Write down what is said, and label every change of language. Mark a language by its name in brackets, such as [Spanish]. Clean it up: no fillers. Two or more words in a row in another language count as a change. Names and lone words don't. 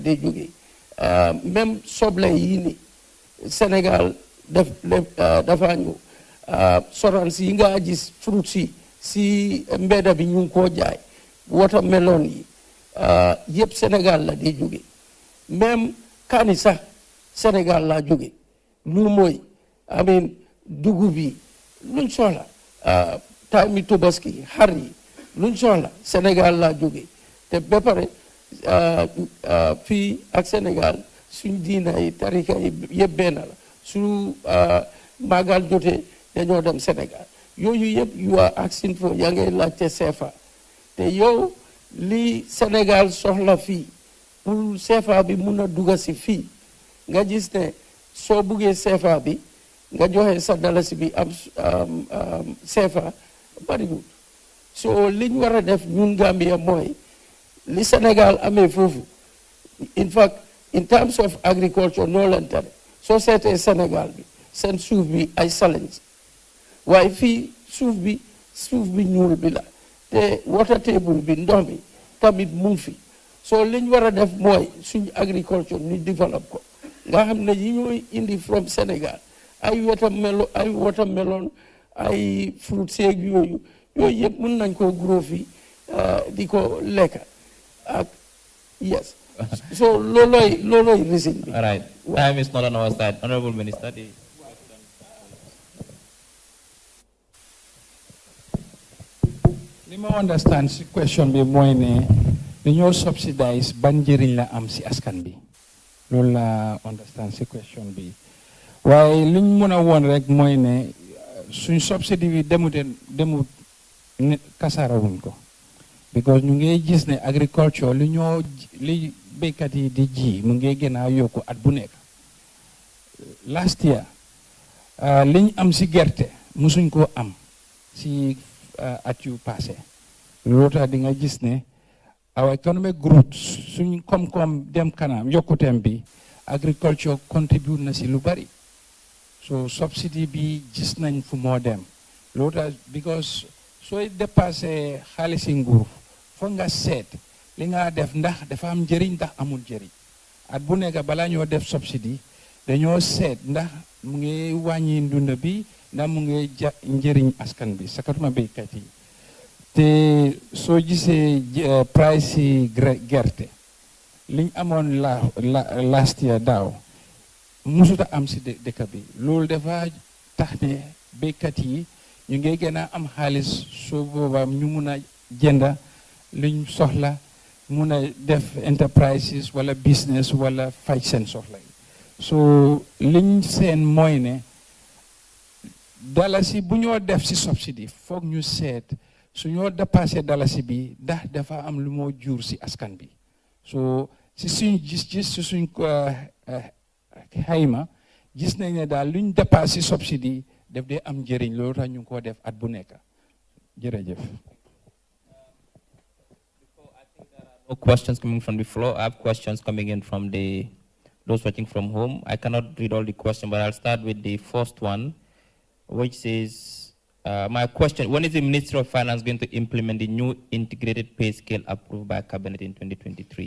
[Wolof] dee jógee même soble yi ni Sénégal dafa ñëw sorans yi nga gis fruits yi si mbedda bi ñu ngi koo jaay watermelon yi yëpp Sénégal la dee jógee même kaani sax Sénégal laa jógee lu mooy amin dugub yi luñ soxla taami Tabaski xar yi luñ soxla Sénégal laa jógee te ba pare fii ak Sénégal suñ diina yi tarika yi yëpp benn la su màggal jotee dañoo dem Sénégal yooyu yëpp [English] you are asking for [Wolof] yaa ngay laajte CFA te yow li Sénégal soxla fii pour CFA bi mun a dugga si fii nga gis ne soo buggee CFA bi nga joxe sa dalasi bi am CFA bariwul so liñ war a def ñun Gambia mooy li Sénégal amee foofu [English] in fact in terms of agriculture [Wolof] noo leen tere soo seetee Sénégal bi seen suuf bi ay challenge waaye fii suuf bi ñuul bi la te [English] water table [Wolof] bi ndox mi tamit mu ngi fi so liñ war a def mooy suñ agriculture ñu develop ko nga xam ne yi ñooy indi from Sénégal ay watermelon ay fruit seeg yooyu yëpp mën nañ koo grow fi di ko lekka ak yes so looloy reason bi. [English] All right, time is not on our side. Honorable Minister. [Wolof] li ma understand si question bi mooy ne dañoo subsidize ban njëriñ la am si askan bi loolu la understand si question bi waaye liñ mën a woon rek mooy ne suñ subsidy bi demut kasaarawuñ ko because ñu ngi gis ne agriculture li béykat yi di ji mu ngi gën a yokku at bu nekk [English] last year [Wolof] liñ am si gerte musuñ koo am si at yu passé loolu tax di nga gis ne [English] our economic growth [Wolof] suñ koom-koom dem kanam yokkuteem bi agriculture contribute na si lu bari so subsidy bi gis nañ fu moo dem loolu tax because sooy dépassé xaalisi nguur foog nga seet li nga def ndax dafa am njëriñ ndax amul njëriñ at bu nekk balaa ñoo def subsidy dañoo seet ndax mu ngi wàññi ndunda bi ndax mu ngi njëriñ askan bi sakatuma béykat yi te soo gisee price yi gerte liñ amoon [English] last year [Wolof] daaw musuta am si dëkk bi loolu dafa tax ne béykat yi ñu ngi gën a am xaalis soo boobaa ñu mun a jënda liñ soxla mun a def enterprises wala business wala faj seen soxla yi so liñ seen mooy ne dalasi bu ñoo def si subsidy foog ñu seet su ñoo dépassé dalasi bi ndax dafa am lu moo jur si askan bi so si suñ gis-gis si suñ xayma gis nañ ne daal luñ dépassé subsidy def dee am njëriñ loolu tax ñu ngi koo def at bu nekk jërëjëf. [English] No questions coming from the floor. I have questions coming in from those watching from home. I cannot read all the questions, but I'll start with the first one, which says, my question, when is the Ministry of Finance going to implement the new integrated pay scale approved by Cabinet in 2023?